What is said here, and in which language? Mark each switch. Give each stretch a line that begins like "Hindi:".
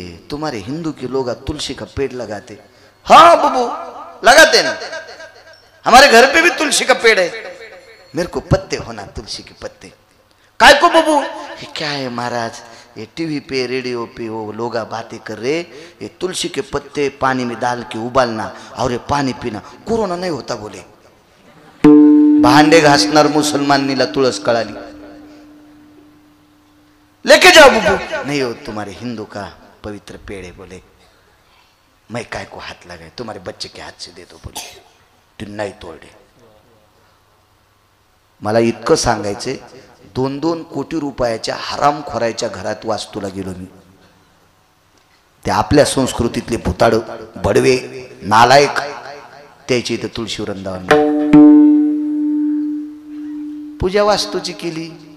Hindi: तुम्हारे हिंदू के लोग तुलसी का पेड़ लगाते? हाँ बुबू लगाते ना, हमारे घर पे भी तुलसी का पेड़ है. मेरे को पत्ते होना तुलसी के पत्ते. काय को बुबू? क्या है महाराज, ये टीवी पे रेडियो पे वो लोग बातें कर रहे, ये तुलसी के पत्ते पानी में डाल के उबालना और ये पानी पीना, कोरोना नहीं होता बोले.
Marathi: भांडे घासणार मुसलमानीला तुळस कळाली.
Hindi: लेके जाओ बुबू. नहीं हो, तुम्हारे हिंदू का पवित्र पेड़ है बोले. मैं काय को हाथ लगाए, तुम्हारे बच्चे के हाथ से दे दो बोले.
Marathi: तू नाही तोडे. मला इतकं सांगायचे, 2-2 कोटी रुपयाच्या हरामखोराच्या घरात वास्तूला गेलो मी. ते आपल्या संस्कृतीतले भुताड बडवे नालायक त्याची इथे तुळशी वृंदावन पूजा वास्तूची केली.